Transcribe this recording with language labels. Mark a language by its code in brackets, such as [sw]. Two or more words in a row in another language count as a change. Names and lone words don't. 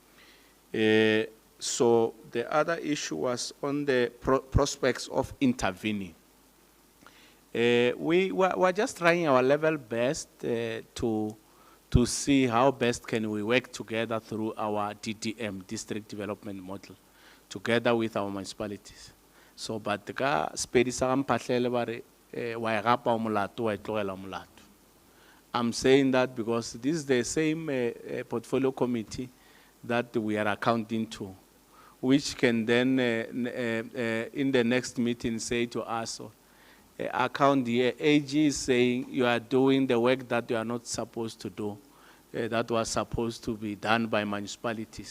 [en] So the other issue was on the prospects of intervening. We were just trying our level best to to see how best can we work together through our DDM, District Development Model, together with our municipalities. So, but [nso] ka spedi sa mpahlele bare wa e gapa o molato wa e tlogela molato. [en] I'm saying that because this is the same portfolio committee that we are accounting to, which can then, in the next meeting, say to us, account here, AG is saying you are doing the work that you are not supposed to do, that was supposed to be done by municipalities.